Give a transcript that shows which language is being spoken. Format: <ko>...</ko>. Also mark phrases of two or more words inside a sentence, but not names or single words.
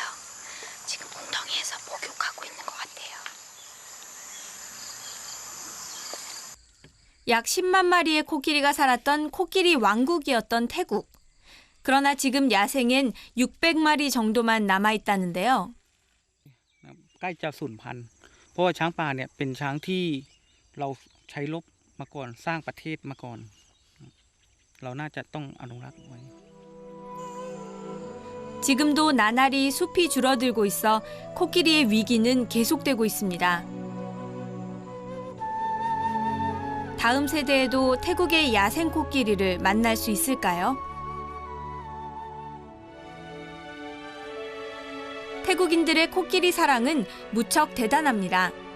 <ko>지금 웅덩이에서 목욕하고 있는 것 같아요. 약 10만 마리의 코끼리가 살았던 코끼리 왕국이었던 태국. 그러나 지금 야생엔 600마리 정도만 남아있다는데요.</ko> <th>ใกล้จะสูญพันธุ์เพราะว่าช้างป่าเนี่ยเป็นช้างที่เราใช้รบมาก่อนสร้างประเทศมาก่อนเราน่าจะต้องอนุรักษ์ไว้</th> <ko>지금도 나날이 숲이 줄어들고 있어 코끼리의 위기는 계속되고 있습니다. 다음 세대에도 태국의 야생 코끼리를 만날 수 있을까요? 태국인들의 코끼리 사랑은 무척 대단합니다.</ko>